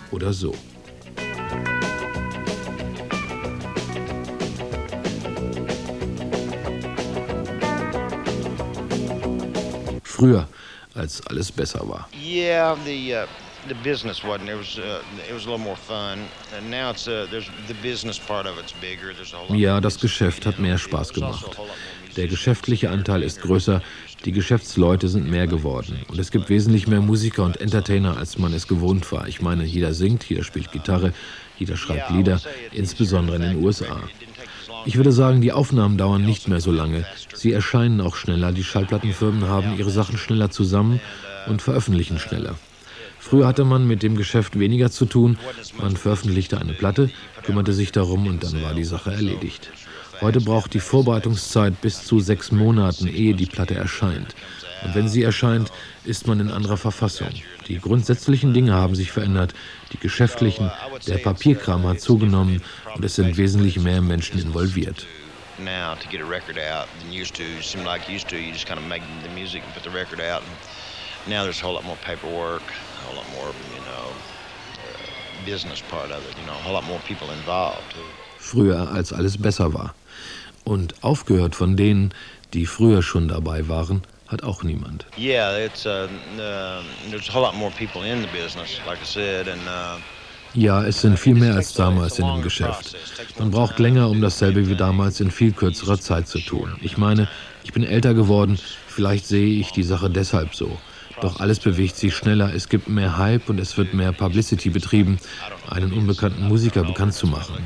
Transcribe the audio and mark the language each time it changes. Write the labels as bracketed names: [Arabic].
[German] So. Früher, als alles besser war. [English] Yeah, the business wasn't. It was a little more fun. And now it's there's the business part of it's bigger. There's a lot. [German] Ja, das Geschäft hat mehr Spaß gemacht. Der geschäftliche Anteil ist größer. Die Geschäftsleute sind mehr geworden und es gibt wesentlich mehr Musiker und Entertainer, als man es gewohnt war. Ich meine, jeder singt, jeder spielt Gitarre, jeder schreibt Lieder, insbesondere in den USA. Ich würde sagen, die Aufnahmen dauern nicht mehr so lange. Sie erscheinen auch schneller, die Schallplattenfirmen haben ihre Sachen schneller zusammen und veröffentlichen schneller. Früher hatte man mit dem Geschäft weniger zu tun, man veröffentlichte eine Platte, kümmerte sich darum und dann war die Sache erledigt. Heute braucht die Vorbereitungszeit bis zu 6 Monaten, ehe die Platte erscheint. Und wenn sie erscheint, ist man in anderer Verfassung. Die grundsätzlichen Dinge haben sich verändert, die geschäftlichen, der Papierkram hat zugenommen und es sind wesentlich mehr Menschen involviert. [English] Now to get a record out, than used to, seem like used to, you just kind of make the music and put the record out. Now there's a whole lot more paperwork, a whole lot more, you know, business part of it, you know, a whole lot more people involved. [German] Früher, als alles besser war. Und aufgehört von denen, die früher schon dabei waren, hat auch niemand. [English] Yeah, it's there's a whole lot more people in the business, like I said, and [German] ja, es sind viel mehr als damals in dem Geschäft. Man braucht länger, um dasselbe wie damals in viel kürzerer Zeit zu tun. Ich meine, ich bin älter geworden, vielleicht sehe ich die Sache deshalb so. Doch alles bewegt sich schneller, es gibt mehr Hype und es wird mehr Publicity betrieben, einen unbekannten Musiker bekannt zu machen.